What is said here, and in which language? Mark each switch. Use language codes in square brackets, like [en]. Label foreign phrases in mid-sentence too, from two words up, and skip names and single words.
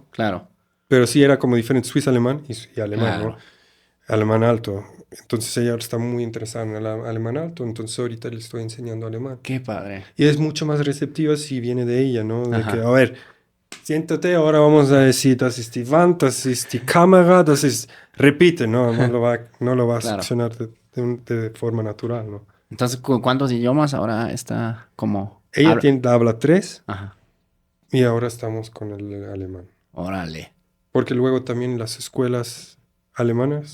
[es] Claro. Pero sí era como diferente suiza-alemán y alemán, Claro. ¿no? Alemán alto. Entonces ella está muy interesada en el alemán alto, entonces ahorita le estoy enseñando alemán. Qué padre. Y es mucho más receptiva si viene de ella, ¿no? De Ajá. que, a ver, siéntate, ahora vamos a decir, [de] das ist die Wand, das ist die Kamera, das ist... [es] Repite, ¿no? No lo va a Claro. accionar de forma natural, ¿no? Entonces, ¿cuántos idiomas ahora está como? Ella Habla- habla 3 Ajá. y ahora estamos con el alemán. Órale. Porque luego también las escuelas alemanas